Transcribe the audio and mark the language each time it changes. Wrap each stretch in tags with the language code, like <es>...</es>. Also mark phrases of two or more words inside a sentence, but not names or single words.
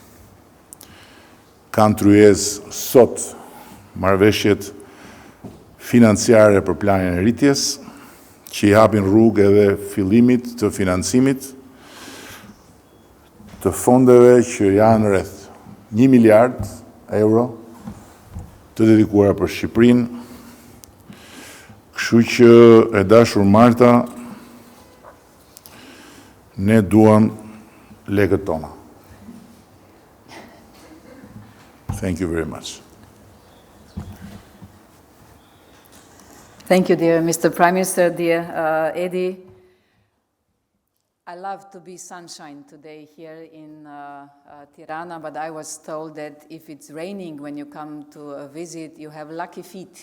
<sq>kanë tryezë sot marrëveshjet financiare për planin e rritjes, që i hapin rrugë edhe fillimit të financimit të fondeve që janë rreth 1 miliard euro të dedikuara për Shqipërinë. Kështu që e dashur Marta, ne duam lekët tona.</sq> <en>Thank you very much. Thank you, dear Mr. Prime Minister, dear Edi. I love to be sunshine today here in Tirana, but I was told that if it's raining when you come to a visit, you have lucky feet.</en>